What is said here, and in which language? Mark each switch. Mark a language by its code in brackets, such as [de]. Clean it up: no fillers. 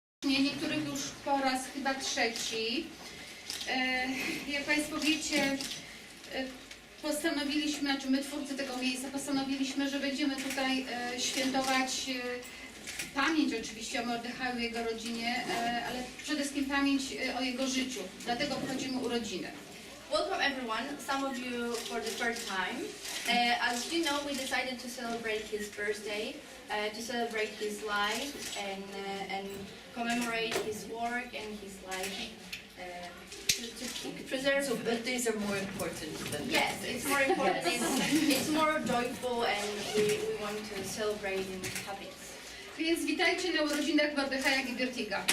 [pl] właśnie, niektórych już po raz chyba trzeci. Jak Państwo wiecie, postanowiliśmy, znaczy my twórcy tego miejsca postanowiliśmy, że będziemy tutaj świętować pamięć oczywiście o Mordechaju i jego rodzinie, ale przede wszystkim pamięć o jego życiu. Dlatego obchodzimy urodziny. [en] Welcome everyone, some of you for the first time. As you know, we decided to celebrate his birthday, to celebrate his life and commemorate his work and his life. To preserve. So birthdays are more important than. Yes, it's more important. It's more joyful, and we want to celebrate in happiness. [pl] Więc witajcie na urodzinach Mordechaja Gebirtiga.